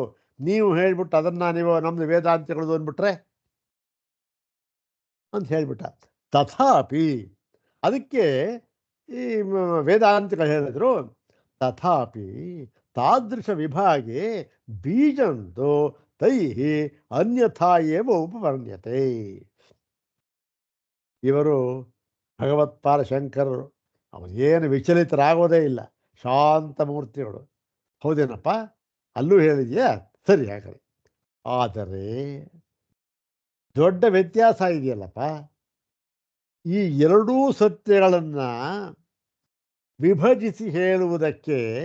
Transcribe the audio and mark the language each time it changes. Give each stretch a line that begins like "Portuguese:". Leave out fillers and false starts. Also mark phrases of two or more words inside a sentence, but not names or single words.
Kannada: ನೀವು ಹೇಳ್ಬಿಟ್ಟು ಅದನ್ನು ನೀವು ನಮ್ಮದು ವೇದಾಂತಗಳದು ಅಂದ್ಬಿಟ್ರೆ ಅಂತ ಹೇಳ್ಬಿಟ್ಟ. ತಥಾಪಿ ಅದಕ್ಕೆ ಈ ವೇದಾಂತಗಳು ಹೇಳಿದ್ರು,
Sanskrit: ತಥಾಪಿ ತಾದೃಶ ವಿಭಾಗೆ ಬೀಜಂತು ತೈಹಿ ಅನ್ಯಥಾ ಏವ ಉಪವರ್ಣ್ಯತೆ.
Kannada: ಇವರು ಭಗವತ್ಪಾದ ಶಂಕರರು, ಅವರೇನು ವಿಚಲಿತರಾಗೋದೇ ಇಲ್ಲ, ಶಾಂತ ಮೂರ್ತಿಗಳು. ಹೌದೇನಪ್ಪ, ಅಲ್ಲೂ ಹೇಳಿದೆಯಾ, ಸರಿ ಹಾಗಾದ್ರೆ. ಆದರೆ ದೊಡ್ಡ ವ್ಯತ್ಯಾಸ ಇದೆಯಲ್ಲಪ್ಪ, ಈ ಎರಡೂ ಸತ್ಯಗಳನ್ನು ವಿಭಜಿಸಿ ಹೇಳುವುದಕ್ಕೆ